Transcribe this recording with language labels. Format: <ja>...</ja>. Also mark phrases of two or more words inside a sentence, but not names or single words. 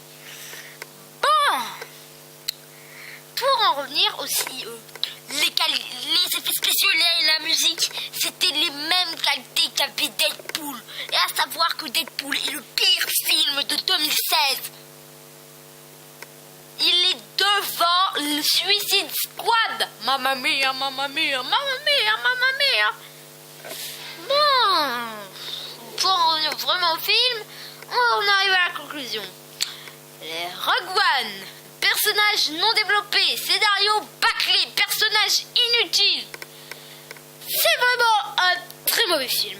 <fr>Bon, pour en revenir aussi, les effets spéciaux et la musique, c'était les mêmes qualités qu'avait Deadpool. Et à savoir que Deadpool est le pire film de 2016. Il est devant le Suicide Squad.</fr> <it>Mamma mia, mamma mia, mamma mia, mamma mia.</it> <fr>Bon, pour en revenir vraiment au film, on arrive à la conclusion. Les Rogue One, personnage non développé, scénario bâclé, personnage inutile. C'est vraiment un très mauvais film.</fr>